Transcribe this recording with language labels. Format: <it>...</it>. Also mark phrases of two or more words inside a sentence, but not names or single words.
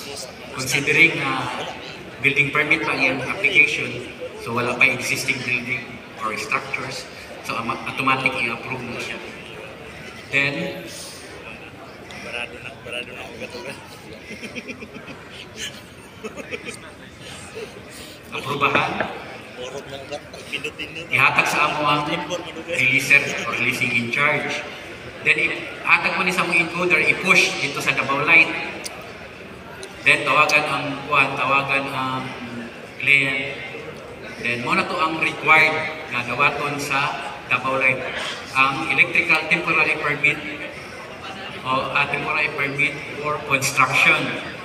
<en>Considering building permit</en> <tl>pa yung</tl> <en>application, so</en> <ceb>wala pa</ceb> <en>existing building or structures, so automatic</en> <ceb>i-approve na siya. Then, barado na ugat-ugat. Aprubahan, ihatag sa among releaser or</ceb> <en>releasing in charge. Then,</en> <ceb>ihatag mo ni sa among encoder, i-push dito sa Davao Light. Then, tawagan ang client. Then, muna to ang required na dawaton sa Davao Light.</ceb> <en>Ang electrical temporary permit o temporary permit for construction.</en>